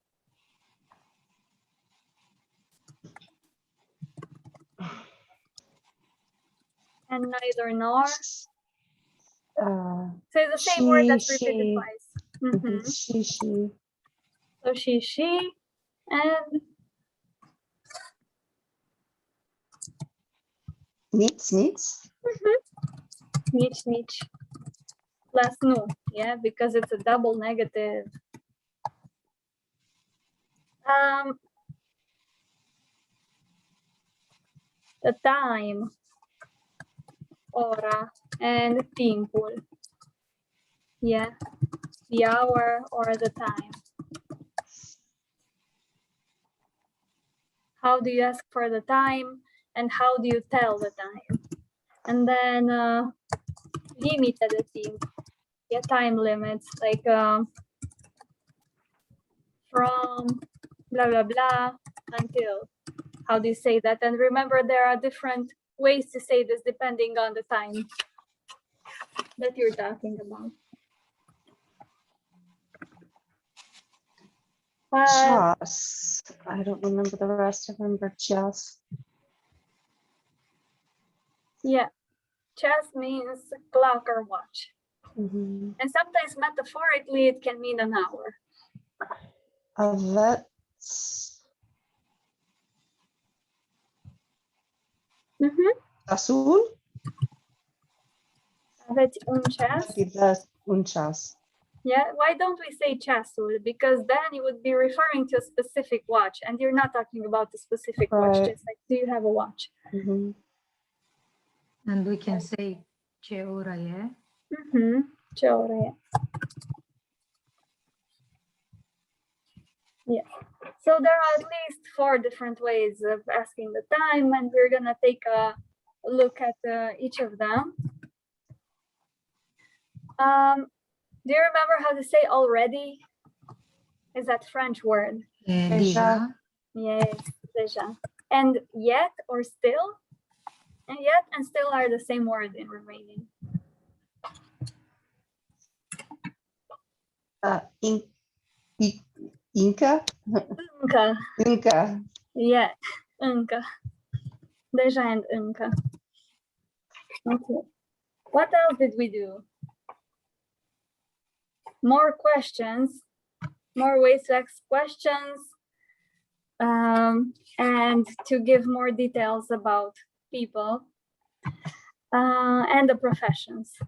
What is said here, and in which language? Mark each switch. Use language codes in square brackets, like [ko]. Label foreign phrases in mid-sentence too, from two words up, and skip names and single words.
[en] And neither nor. So it's the same word that's repeated she. twice. Mhm. She. So she, and Needs. [ro] nici. Plus nu, [en] yeah, because it's a double negative. The time, ora, and timpul. Yeah, the hour or the time. How do you ask for the time and how do you tell the time? And then [ro] limite de timp. [en] Yeah, time limits, like from blah, blah, blah until. How do you say that? And remember, there are different ways to say this depending on the time that you're talking about. Just. I don't remember the rest. I remember just. Yeah, just means clock or watch. Mhm. And sometimes metaphorically, it can mean an hour. [ro] Aveți. Ceasul? Aveți un ceas? Un ceas. [en] Yeah, why don't we say ceasul? Because then you would be referring to a specific watch and you're not talking about a specific watch, Right. just like, do you have a watch? Mhm. and we can say [ro] ce ora e. Ce oră e? [en] Yeah. So there are at least 4 different ways of asking the time, and we're gonna take a look at each of them. Do you remember how to say already? Is that French word? Deja. Yes, déjà. And yet or still? And yet and still are the same word in Romanian. In, Inca? Încă. Inca. Yeah, încă. Deja and încă. Okay. What else did we do? More questions, more ways to ask questions, and to give more details about people and the professions.